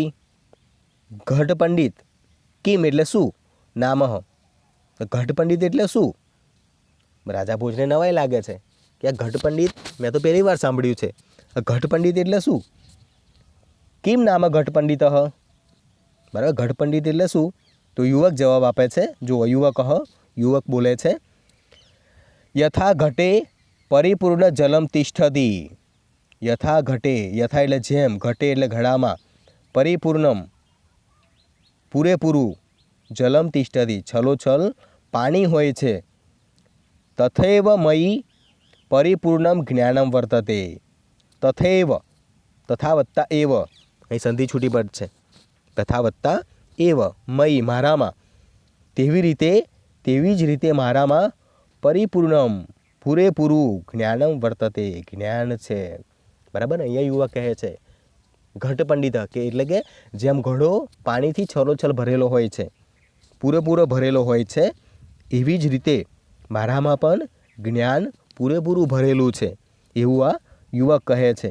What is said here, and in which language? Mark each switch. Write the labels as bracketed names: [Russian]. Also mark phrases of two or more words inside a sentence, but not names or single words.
[Gujarati] ઘટ પંડિત, કિમ એટલે શું, નામ, ઘટ પંડિત એટલે શું? રાજા ભોજને નવાઈ લાગે છે કે આ ઘટ પંડિત મેં તો પહેલી વાર સાંભળ્યું છે, આ ઘટ પંડિત એટલે શું? [Sanskrit] किम् नाम [Gujarati] ઘટ પંડિત, બરાબર, ઘટ પંડિત એટલે શું? તો તો યુવક જવાબ આપે છે। જો યુવક બોલે છે, [Sanskrit] यथा घटे परिपूर्ण जलम तिष्ठति। यथा घटे, यथा [Gujarati] એટલે જેમ, [Sanskrit] घटे [Gujarati] એટલે ઘડામાં, [Sanskrit] परिपूर्णम पूरेपूरुं, जलम तिष्ठति [Gujarati] છલોછલ પાણી હોય છે, [Sanskrit] तथैव मयि परिपूर्णम ज्ञानम वर्तते। तथैव, तथा वत्ता एव, [Gujarati] અહીં સંધિ છૂટી પડ છે, તથા વત્તા એવ, મયી મારામાં, તેવી જ રીતે મારામાં પરિપૂર્ણમ પૂરેપૂરું [Sanskrit] ज्ञानम् वर्तते, [Gujarati] જ્ઞાન છે। બરાબર, અહીંયા યુવક કહે છે ઘટ પંડિત કે એટલે કે જેમ ઘડો પાણીથી છલોછલ ભરેલો હોય છે, પૂરેપૂરો ભરેલો હોય છે, એવી જ રીતે મારામાં પણ જ્ઞાન પૂરેપૂરું ભરેલું છે, એવું આ યુવક કહે છે।